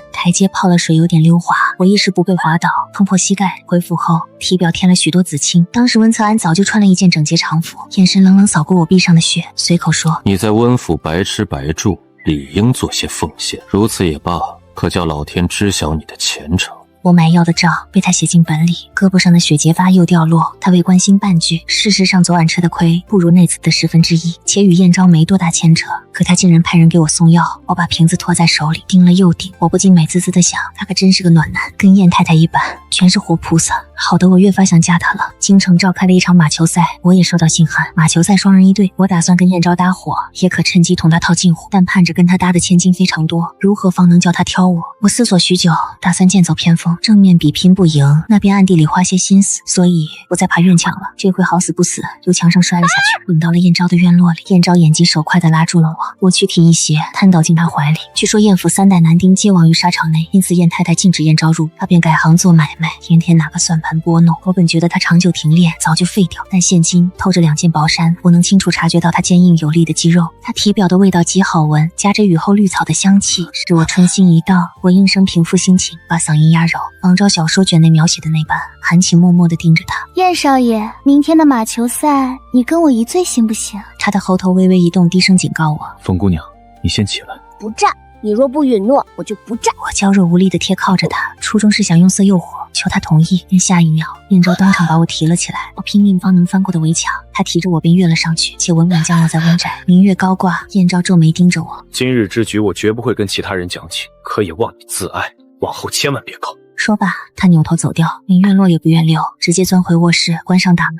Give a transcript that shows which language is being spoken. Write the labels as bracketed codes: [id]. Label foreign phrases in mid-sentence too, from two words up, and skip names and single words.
[zh] 台階泡了水，有點溜滑，我一時不備滑倒，碰破膝蓋。回府後，體表添了許多紫青。當時溫策安早就穿了一件整潔常服，眼神冷冷掃過我臂上的血，隨口說：“ 你在溫府白吃白住，理應做些奉獻。如此也罷，可叫老天知曉你的前程。” 我買藥的賬被他寫進本裡，胳膊上的血結疤又掉落，他未關心半句。事實上昨晚吃的虧不如那次的1/10，且與燕昭沒多大牽扯。可他竟然派人給我送藥，我把瓶子托在手裡，盯了又盯。我不禁美滋滋的想，他可真是個暖男，跟燕太太一般，全是活菩薩。好的，我越發想嫁他了。京城召開了一場馬球賽，我也收到信函。馬球賽雙人一隊，我打算跟燕昭搭夥，也可趁機同他套近乎，但盼着跟他搭的千金非常多，如何方能叫他挑我？我思索許久，打算剑走偏鋒，正面比拼不贏，那邊暗地裡花些心思，所以不再爬院牆了。這回好死不死，由牆上摔了下去，滾到了燕昭的院落裡。燕昭眼疾手快地拉住了我，我躯體一斜，癱倒進他懷裡。據說燕府3代男丁皆亡於沙場內，因此燕太太禁止燕昭入，他便改行做買賣，天天拿個算盤撥弄。我本覺得他長久停練，早就廢掉，但現今透着2件薄衫，我能清楚察覺到他堅硬有力的肌肉。他體表的味道極好聞，夾着雨後綠草的香氣，使我春心一到。我應聲平復心情，把嗓音壓柔，仿照小說卷內描寫的那般，含情脈脈地盯着他。燕少爺，明天的馬球賽，你跟我一醉行不行？他的喉頭微微一動，低聲警告我： 冯姑娘，你先起来。不站，你若不允諾，我就不站。我娇弱无力地貼靠着他，初衷是想用色誘惑，求他同意。但下一秒，燕昭當場把我提了起来，我拼命方能翻過的圍牆，他提着我便躍了上去，且穩穩降落在溫宅。明月高掛，燕昭皺眉盯着我。今日之局，我絕不會跟其他人講起，可也望你自愛，往後千萬別搞。說罷，他扭頭走掉，連院落也不願溜，直接鑽回臥室，關上大門。